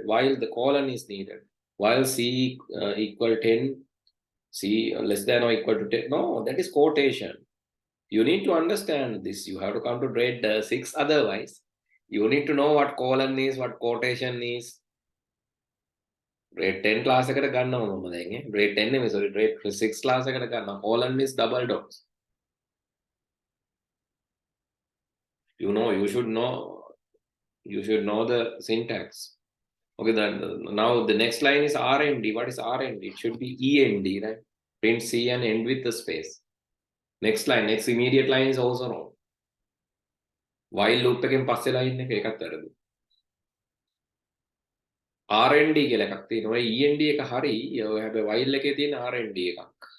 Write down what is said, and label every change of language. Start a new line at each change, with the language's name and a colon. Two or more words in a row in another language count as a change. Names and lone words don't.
English: While the colon is needed. While C equal 10, C less than or equal to 10. No, that is quotation. You need to understand this. You have to come to grade 6 otherwise. You need to know what colon is, what quotation is. Grade 10 class
Sinhala: එකට ගන්නවා මම දැන් grade 10 නෙමෙයි
English: sorry grade 6 class
Sinhala: එකට ගන්නවා.
English: Colon is double dots. You should know the syntax. Okay, then now the next line is RND. What is RND? It should be END, right? Print C and end with the space. Next immediate line is also wrong. While loop
Sinhala: එකෙන් පස්සේ line එක ඒකත් වැරදි. RND කියලා එකක් තියෙනවා. END එක හරි. ඔය හැබැයි while එකේ තියෙන RND එකක්.